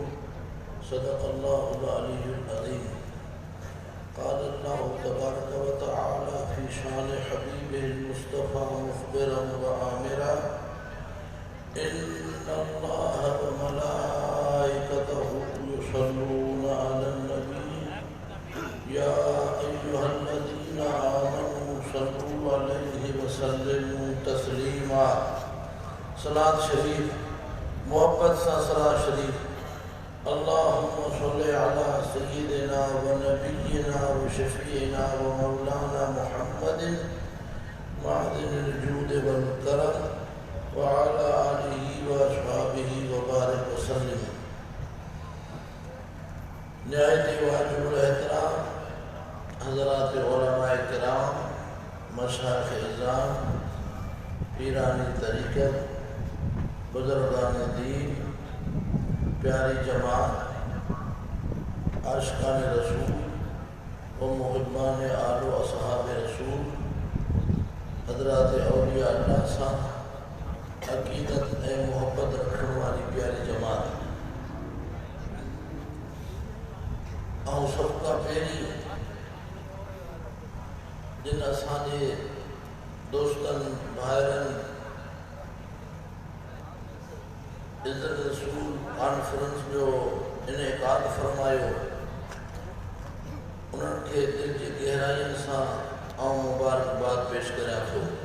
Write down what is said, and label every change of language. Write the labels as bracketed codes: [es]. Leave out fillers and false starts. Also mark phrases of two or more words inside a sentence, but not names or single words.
[ar] صدق الله العلي العظيم. قال الله تبارك وتعالى في شأن حبيبه المصطفى مخبرا وآمرا إن الله وملائكته يصلون على النبي يا أيها الذين آمنوا صلوا عليه وسلموا تسليما. [sd] सलात शरीफ मोहब्बत सा सलात शरीफ। [ar] اللهم صل على سيدنا ونبينا وشفيعنا ومولانا محمد معدن الجود والكرم وعلى آله وأصحابه و وبارك وسلم. [sd] निहायत वाजिबुल एहतराम हज़रात उलमाए किराम, मशाइख़ इज़ाम, पीरानी तरीक़त, बुज़ुर्गान दीन, प्यारी जमात, आशिक़ान रसूल व मुहिब्बान आल व असहाब रसूल, हज़रात औलिया अल्लाह सा अक़ीदत ए मोहब्बत [ur] रखने वाली [sd] प्यारी जमात, और सबका पहिरीं जिन असांजे दोस्तनि भाइरनि इज़्ज़त रसूल कॉन्फ्रेंस जो इनेकाद फरमायो, उन्हनि खे दिलि जी गहराइयुनि सां आउं मुबारकबाद पेश करियां थो।